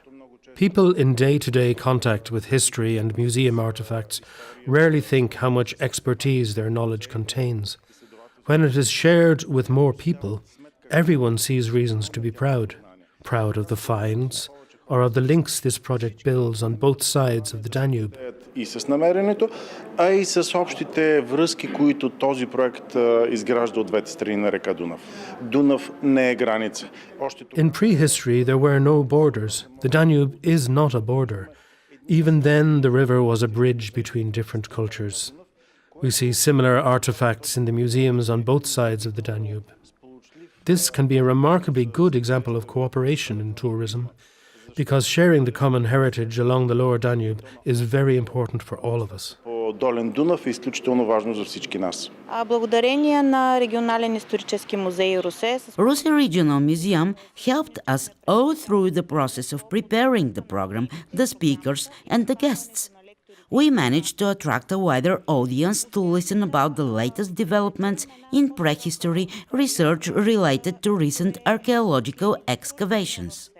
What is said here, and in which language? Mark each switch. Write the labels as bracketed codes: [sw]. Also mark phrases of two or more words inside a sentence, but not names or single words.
[en] People in day-to-day contact with history and museum artifacts rarely think how much expertise their knowledge contains. When it is shared with more people, everyone sees reasons to be proud. Proud of the finds, or of the links this project builds on both sides of the Danube. [bg] И с намерението, а и с общите връзки, които този проект изгражда от двете страни на река Дунав. Дунав не е граница. [en] In prehistory, there were no borders. The Danube is not a border. Even then, the river was a bridge between different cultures. We see similar artifacts in the museums on both sides of the Danube. This can be a remarkably good example of cooperation in tourism. because sharing the common heritage along the lower Danube is very important for all of us. [bg] Долен Дунав е изключително важно за всички нас. Благодарение на регионален исторически музей Русе. [en] Russe Regional Museum helped us all through the process of preparing the program, the speakers and the guests. We managed to attract a wider audience to listen about the latest developments in prehistory research related to recent archaeological excavations.